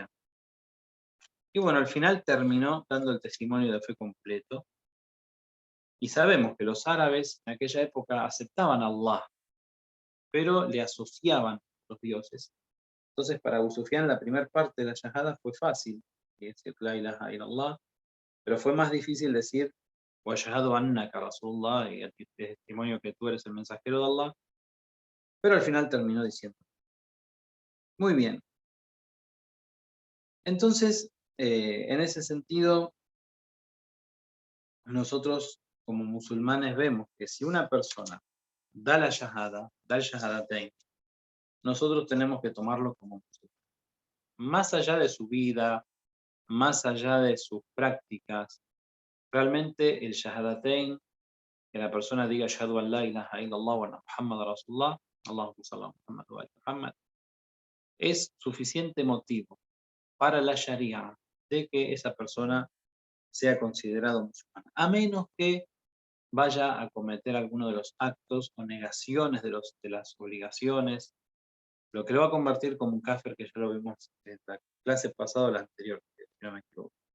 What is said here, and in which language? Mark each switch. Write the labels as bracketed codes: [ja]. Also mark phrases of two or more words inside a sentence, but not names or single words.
[es] Y bueno, al final terminó dando el testimonio de fe completo. Y sabemos que los árabes en aquella época aceptaban a Allah, pero le asociaban los dioses. Entonces, para Abu Sufyan la primera parte de la shahada fue fácil, que es decir [ar] لا إله إلا الله, [es] pero fue más difícil decir [ar] وأشهد أنك رسول الله, [es] y el testimonio que tú eres el mensajero de Allah, pero al final terminó diciendo. Muy bien. Entonces, en ese sentido, nosotros como musulmanes vemos que si una persona da la shahada, da el shahadatain, nosotros tenemos que tomarlo como musulmán. Más allá de su vida, más allá de sus prácticas, realmente el shahadatain, que la persona diga [ar] أشهد أن لا إله إلا الله وأن محمد رسول الله، اللهم صل على محمد وعلى محمد, [es] es suficiente motivo para la sharia de que esa persona sea considerado musulmán, a menos que vaya a cometer alguno de los actos o negaciones de las obligaciones, lo que lo va a convertir como un kafir, que ya lo vimos en la clase pasada o la anterior, si no me equivoco.